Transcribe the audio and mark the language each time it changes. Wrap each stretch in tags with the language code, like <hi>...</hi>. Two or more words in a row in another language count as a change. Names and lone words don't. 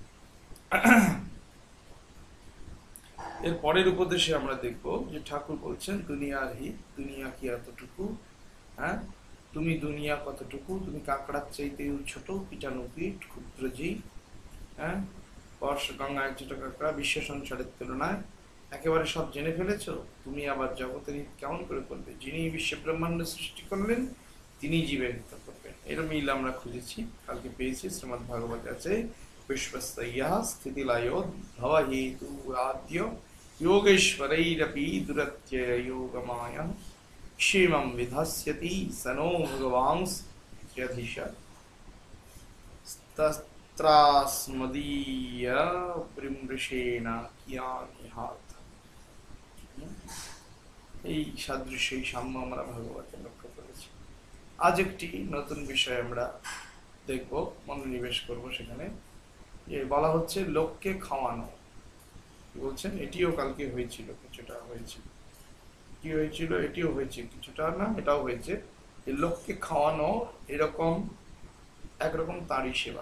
<bn>এর পরের উপদেশে আমরা দেখব যে ঠাকুর বলছেন, দুনিয়ার হিত, দুনিয়া কি এতটুকু, হ্যাঁ, তুমি দুনিয়া কতটুকু, তুমি কাঁকড়ার চাইতেও ছোট, পিটানো পিঠ, ক্ষুদ্র জীব, হ্যাঁ, বর্ষ গঙ্গা এক ছোট কাঁকড়া, বিশ্ব সংসারের তুলনায় একেবারে সব জেনে ফেলেছ, তুমি আবার জগতের হিত কেমন করে করবে? যিনি বিশ্ব ব্রহ্মাণ্ড সৃষ্টি করলেন তিনি জীবের হিত করবেন। এর মিল আমরা খুঁজেছি, কালকে পেয়েছি, শ্রীমদ্ ভাগবত আছে,</bn> <sa>বিশ্বস্তয়া স্থিতিলয়ো ভব হেতু আদ্য योगेश्वरैरपि दुरत्यय योगमाया क्षेमं विधास्यति सनो भगवांस्त्यधिश तस्त्रास्मदीय बृमृषेण कियानिहात।</sa> <bn>এই সাদৃশ্য, এই সাম্য আমরা ভাগবতে লক্ষ্য করেছি। আজ একটি নতুন বিষয় আমরা দেখব, মনোনিবেশ করব। সেখানে যে বলা হচ্ছে লোককে খাওয়ানো, বলছেন এটিও কালকে হয়েছিল, কিছুটা হয়েছিল, কি হয়েছিল, এটিও হয়েছে কিছুটা, না এটাও হয়েছে, যে লোককে খাওয়ানো এরকম একরকম তাঁরই সেবা।</bn>